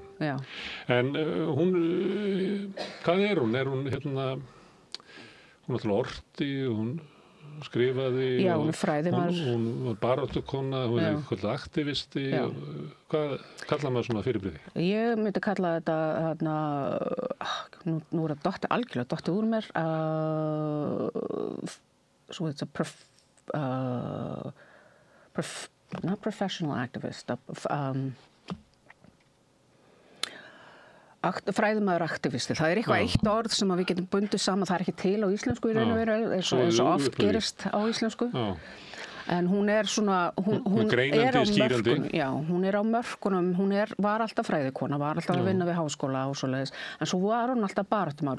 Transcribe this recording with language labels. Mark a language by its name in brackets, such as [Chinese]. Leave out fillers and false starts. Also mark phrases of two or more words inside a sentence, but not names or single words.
[Icelandic] Já. En hún, hvað er hún? náttúrulega orti, hún skrifaði. Já, hún fræðimaður. Hún var baráttukona, hún er eitthvað aktivisti. Hvað kallar maður svona fyrirbrigði? Ég myndi kalla þetta, nú er það algjörlega dottið úr mér, [English] so it's a not professional activist, [Icelandic] fræðimaður aktivisti. Það er eitthvað eitt orð sem við getum bundið saman, það er ekki til á íslensku í raun og veru, eins og oft gerist á íslensku. En hún er svona, hún er á mörkunum, já, hún er á mörkunum, var alltaf fræðikona, var alltaf að vinna við háskóla og svoleiðis, en svo var hún alltaf baráttumaður.